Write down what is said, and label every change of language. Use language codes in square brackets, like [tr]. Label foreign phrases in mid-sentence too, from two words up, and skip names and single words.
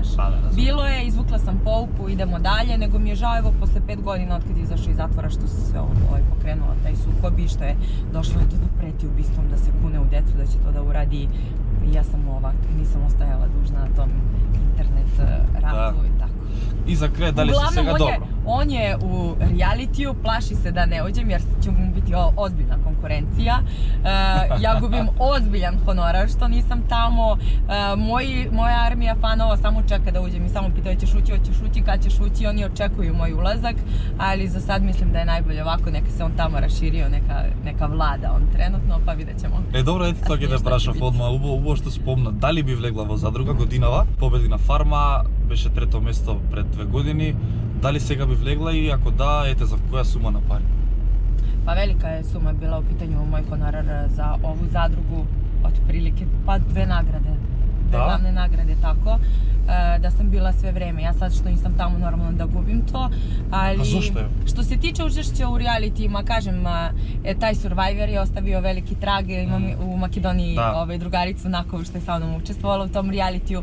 [sr] Bilo je, izvukla sam pouku, idemo dalje, nego mi je žao evo posle 5 godina od kad je izašao iz zatvora što se sve pokrenulo, taj sukob i što je došlo do da preti ubistvom, da se kune u decu, da će to da uradi. Ja sam ovak, nisam ostajala dužna na tom internet ratu i tako. [mk] И за крај, дали си сега добро? [sr] on je u realitiju, plaši se da ne uđem jer će mu biti ozbiljna konkurencija. Ja gubim ozbiljan honorar što nisam tamo. Moja armija fanova samo čeka da uđem i samo pitaju hoćeš ući, kad ćeš ući, oni očekuju moj ulazak, ali za sad mislim da je najbolje ovako, neka se on tamo raširio, neka vlada on trenutno, pa vidjet ćemo. [mk] Dobro, ето тоа ќе те прашав одма, убаво што спомна, дали би влегла во Задруга годинава, победи на Фарма, беше трето место пред 2 години, дали сега би влегла и ако да, ете за која сума на пари? [sr] Pa velika je suma bila u pitanju moj honorar za ovu zadrugu, otprilike pa 2 nagrade, 2 glavne nagrade, tako, da sam bila sve vreme. Ja sad što nisam tamo normalno da gubim to, ali... A zašto je? Što se tiče učešća u realitijima, kažem, taj Survivor je ostavio veliki trag, imam u Makedoniji drugaricu Nakovu što je sa mnom učestvovala u tom realitiju.